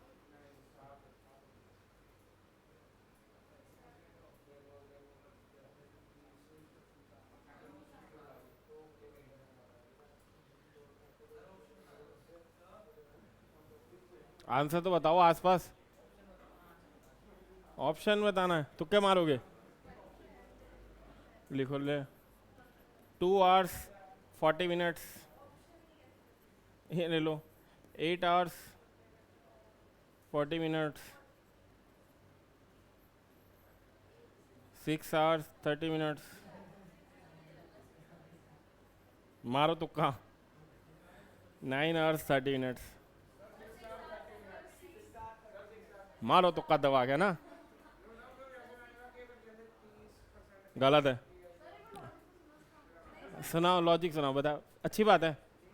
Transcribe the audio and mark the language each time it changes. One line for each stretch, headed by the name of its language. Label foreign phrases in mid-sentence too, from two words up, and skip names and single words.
Hindi: तो बताओ आसपास। ऑप्शन बताना है, तुक्के मारोगे? लिखो ले।
English: 2 hours 40 minutes,
Hindi: ये ले लो।
English: 8 hours 40 minutes, 6 hours 30 minutes।
Hindi: मारो तुक्का।
English: 9 hours 30 minutes।
Hindi: मारो तुक्का दबा के ना। गलत है। सुनाओ, लॉजिक सुनाओ, बताओ। अच्छी बात है।